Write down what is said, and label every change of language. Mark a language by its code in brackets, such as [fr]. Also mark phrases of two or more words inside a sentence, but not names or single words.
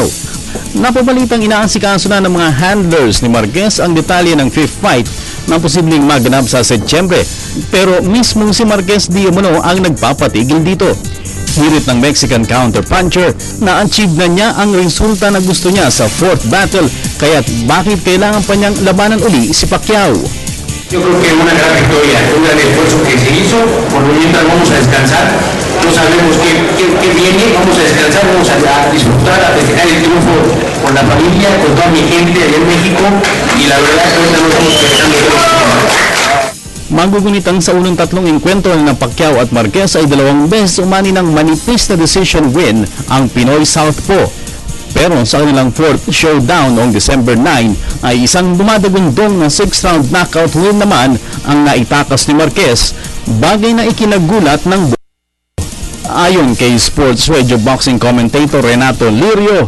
[tl] Napabalitang inaasikaso na ng mga handlers ni Marquez ang detalye ng [en] fifth fight [tl] na posibleng maganap sa Setyembre. Pero mismong si Marquez di umano ang nagpapatigil dito. Hirit ng [en] Mexican counter-puncher [tl] na achieve na niya ang resulta na gusto niya sa fourth battle, kaya't bakit kailangan pa niyang labanan uli si Pacquiao? [es] Yo creo que una gran victoria, un gran esfuerzo que se hizo, por lo mientras vamos a descansar, no sabemos qué viene, vamos a descansar, vamos a disfrutar, a festejar el triunfo con la familia, con toda mi gente allá en México, y la verdad es que ahorita no estamos pensando en todo. [tl] Magugunitang sa unang tatlong engkwentro ng Pacquiao at Marquez ay dalawang beses umani ng manipis na [en] decision win [tl] ang Pinoy Southpaw. Pero sa kanilang [en] fourth showdown [tl] noong December 9 ay isang dumadagundong na [en] 6-round knockout win [tl] naman ang naitakas ni Marquez, bagay na ikinagulat ng ayon kay [en] Sports Radio boxing commentator [tl] Renato Lirio.